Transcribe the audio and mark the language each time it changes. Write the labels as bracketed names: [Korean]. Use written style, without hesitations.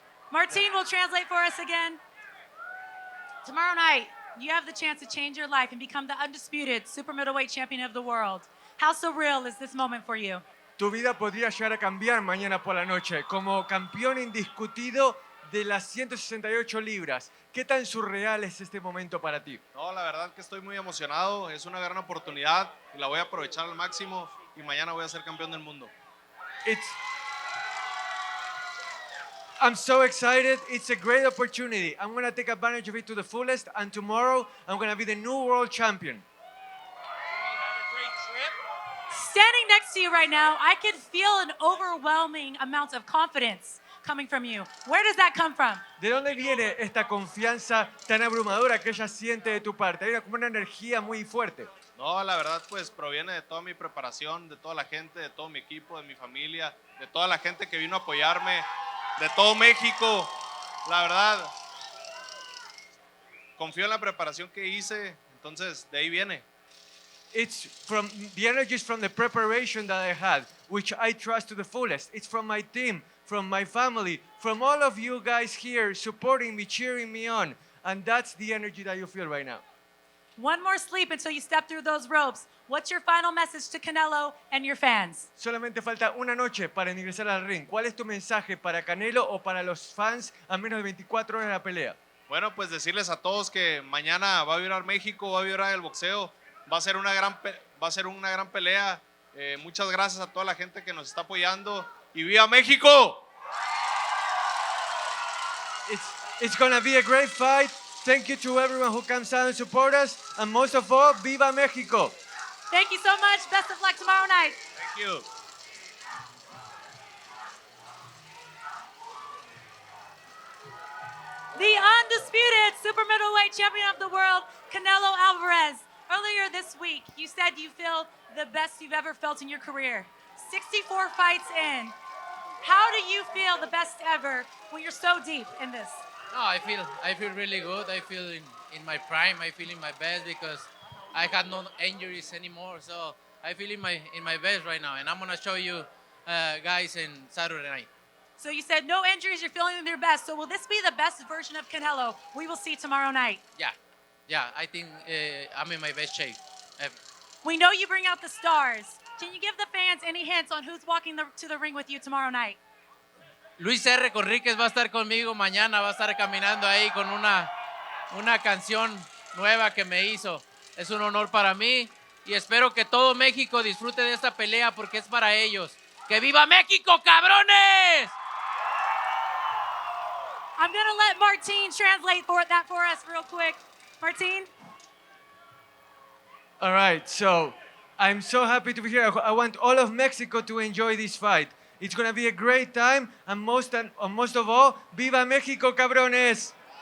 [English] Martine will translate for us again. Tomorrow night, you have the chance to change your life and become the undisputed super middleweight champion of the world. How surreal is this moment for you? [Spanish] Tu vida podría llegar a cambiar mañana por la noche como campeón indiscutido de las 168 libras. ¿Qué tan surreal es este momento para ti? No, la verdad que estoy muy emocionado. Es una gran oportunidad y la voy a aprovechar al máximo y mañana voy a ser campeón del mundo. [English] I'm so excited. It's a great opportunity. I'm going to take advantage of it to the fullest, and tomorrow I'm going to be the new world champion. Standing next to you right now, I can feel an overwhelming amount of confidence coming from you. Where does that come from? [Spanish] ¿De dónde viene esta confianza tan abrumadora que ella siente de tu parte? Hay como una energía muy fuerte. No, la verdad pues proviene de toda mi preparación, de toda la gente, de todo mi equipo, de mi familia, de toda la gente que vino a apoyarme, de todo México. La verdad, confío en la preparación que hice, entonces de ahí viene. [English] It's from the energy is from the preparation that I had, which I trust to the fullest. It's from my team, from my family, from all of you guys here supporting me, cheering me on. And that's the energy that you feel right now. One more sleep until you step through those ropes. What's your final message to Canelo and your fans? [Spanish] Solamente falta una noche para ingresar al ring. ¿Cuál es tu mensaje para Canelo o para los fans a menos de 24 horas de la pelea? Bueno, pues decirles a todos que mañana va a vibrar México, va a vibrar el boxeo, va a ser una gran pelea. Muchas gracias a toda la gente que nos está apoyando y ¡viva México! [English] It's gonna be a great fight. Thank you to everyone who comes out and support us, and most of all, Viva Mexico! Thank you so much. Best of luck tomorrow night. Thank you. The undisputed super middleweight champion of the world, Canelo Alvarez. Earlier this week, you said you feel the best you've ever felt in your career. 64 fights in. How do you feel the best ever when you're so deep in this? No, I feel really good. I feel in my prime. I feel in my best because I had no injuries anymore. So I feel in my best right now, and I'm gonna show you guys in Saturday night. So you said no injuries, you're feeling your best. So will this be the best version of Canelo we will see tomorrow night? Yeah. I think I'm in my best shape ever. We know you bring out the stars. Can you give the fans any hints on who's walking to the ring with you tomorrow night? Luis R. [Spanish] Conríquez va a estar conmigo mañana, va a estar caminando ahí con una canción nueva que me hizo. Es un honor para mí y espero que todo México disfrute de esta pelea porque es para ellos. ¡Que viva México, cabrones! [English] I'm going to let Martin translate that for us real quick. Martin? All right, so I'm so happy to be here. I want all of Mexico to enjoy this fight. It's gonna be a great time, and most of all, [Spanish] Viva Mexico, cabrones!